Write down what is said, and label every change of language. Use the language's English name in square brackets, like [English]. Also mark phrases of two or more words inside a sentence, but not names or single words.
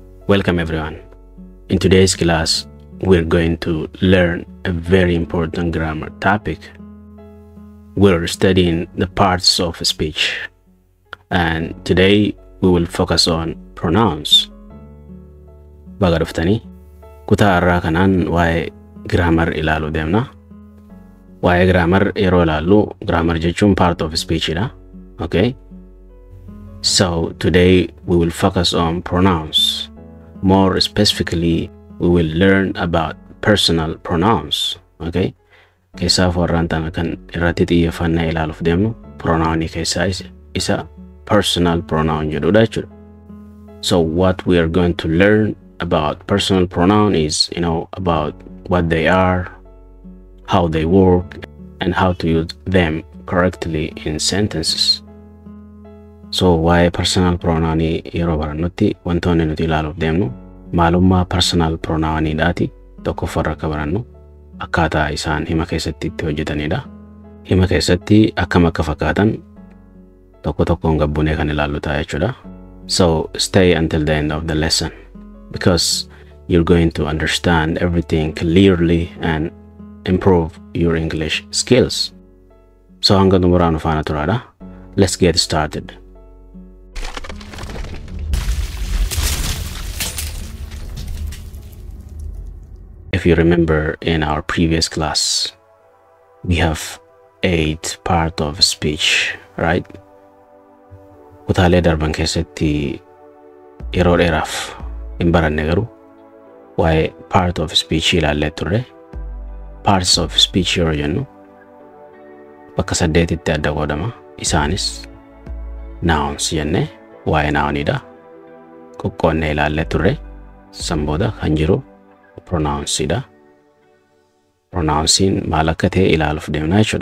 [English] Welcome everyone. In today's class, we're going to learn a very important grammar topic. We're studying the parts of speech, and today we will focus on pronouns. [Oromo] Fayyadamtanii kutaa irraa kanaan waa'ee grammar ilaaluu deemna. Waa'ee grammar yeroo ilaallu grammar jechuun [English] part of speech [Oromo] dha. Okay? [English] So today we will focus on pronouns. More specifically, we will learn about personal pronouns. Okay? [Oromo] Keessaaf warraan tana kan irratti xiyyeeffannaa ilaaluuf deemnu pronounii keessaa isa [English] personal pronoun [Oromo] jedhudha jechuudha. [English] So what we are going to learn about personal pronoun is, about what they are, how they work, and how to use them correctly in sentences. So why personal pronoun [Oromo] yeroo barannutti wantoonni nuti ilaaluuf deemnu maalummaa [English] personal pronoun [Oromo] dhaati tokkoffarra akka barannu akkaataa isaan hima keessatti itti hojjetanidha. Hima keessatti akkam akka fakkaatan tokko tokkoon gabbunee kan ilaallu ta'a jechuudha. [English] So stay until the end of the lesson because you're going to understand everything clearly and improve your English skills. [Oromo] So hanga xumuraan faana turaadha. [English] Let's get started. If you remember in our previous class, we have 8 parts of speech, right? [Oromo] Kutaalee darban keessatti yeroo dheeraaf hin baranne garuu waa'ee [English] part of speech [Oromo] ilaallee turre. [English] Parts of speech [Oromo] yeroo jennu bakka 8tti adda qoodama. Isaanis nouns jenne waa'ee nounidha. Qoqqoonnee ilaallee turre. San booda kan jiru pronounsida. Pronouncing maal akka ta'e ilaaluuf deemna jechuudha.